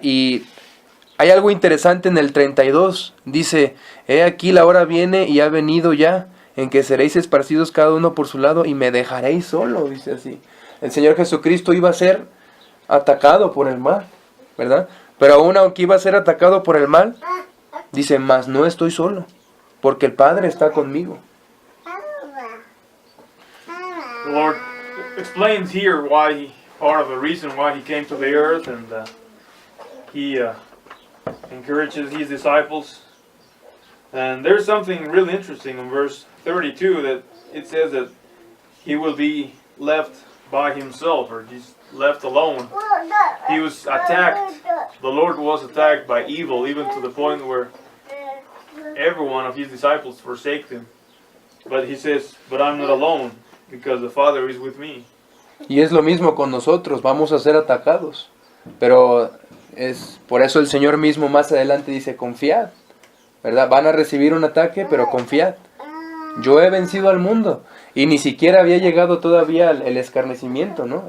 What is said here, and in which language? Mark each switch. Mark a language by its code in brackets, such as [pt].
[es] Y hay algo interesante en el 32, dice: he aquí la hora viene y ha venido ya, en que seréis esparcidos cada uno por su lado y me dejaréis solo, dice así. El Señor Jesucristo iba a ser atacado por el mal, ¿verdad? Pero aún aunque iba a ser atacado por el mal, dice: mas no estoy solo, porque el Padre está conmigo. [en] The Lord explains here part of the reason why He came to the earth, and He encourages His disciples. And there's something really interesting in verse 32 that it says that He will be left by Himself, or just left alone. He was attacked. The Lord was attacked by evil, even to the point where every one of His disciples forsake Him. But He says, but I'm not alone, because the Father is with me. [es] Y es lo mismo con nosotros, vamos a ser atacados. Pero es por eso el Señor mismo más adelante dice: confiad, ¿verdad? Van a recibir un ataque, pero confiad. Yo he vencido al mundo. Y ni siquiera había llegado todavía el escarnecimiento, ¿no?